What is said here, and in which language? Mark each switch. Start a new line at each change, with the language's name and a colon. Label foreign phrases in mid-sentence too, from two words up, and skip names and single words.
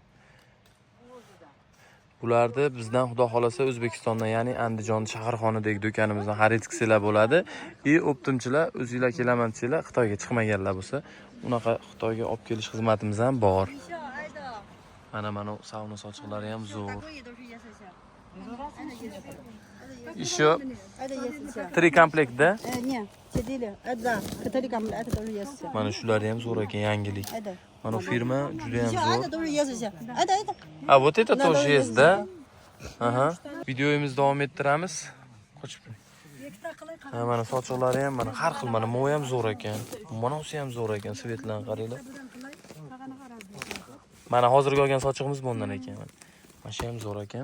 Uzbek: Bularni bizdan xudo xolasa O'zbekistondan, ya'ni Andijon shaharxonadagi do'konimizdan xarid qilsanglar bo'ladi. Optimchilar o'zingizlar kelaman desanglar, Xitoyga chiqmaganlar bo'lsa, unaqa Xitoyga olib kelish xizmatimiz ham bor. Mana sauna sochiqlari ham zo'r. Еще 3 komplektda?
Russian: Нет, 4. Это 4 комплекта, это тоже есть.
Uzbek: Mana shular ham zo'r ekan, yangilik. Mana firma juda ham
Russian: Это
Uzbek: zo'r.
Russian: тоже есть. Это. А вот это тоже есть, да? Aha.
Uzbek: Videomizni davom ettiramiz. Qochib. Mana sochiqlari ham mana har xil, mana bu ham zo'r ekan. Bunisi ham zo'r ekan, svetlarni qaranglar. Mana hozirgi olgan sochiqimiz bundan ekan. Mana shu ham zo'r ekan.